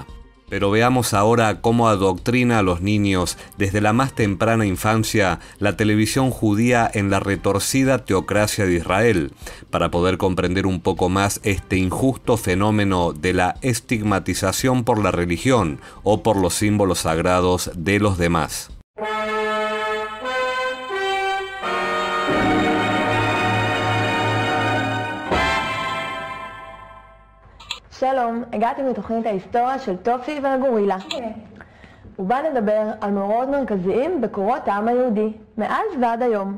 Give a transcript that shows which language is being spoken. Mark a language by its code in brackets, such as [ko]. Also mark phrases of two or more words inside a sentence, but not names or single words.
[es] Pero veamos ahora cómo adoctrina a los niños desde la más temprana infancia la televisión judía en la retorcida teocracia de Israel, para poder comprender un poco más este injusto fenómeno de la estigmatización por la religión o por los símbolos sagrados de los demás. [he] שלום, הגעתי מתוכנית ההיסטוריה של טופי והגורילה. ובה נדבר על מאורעות מרכזיים בקורות העם היהודי, מאז ועד היום.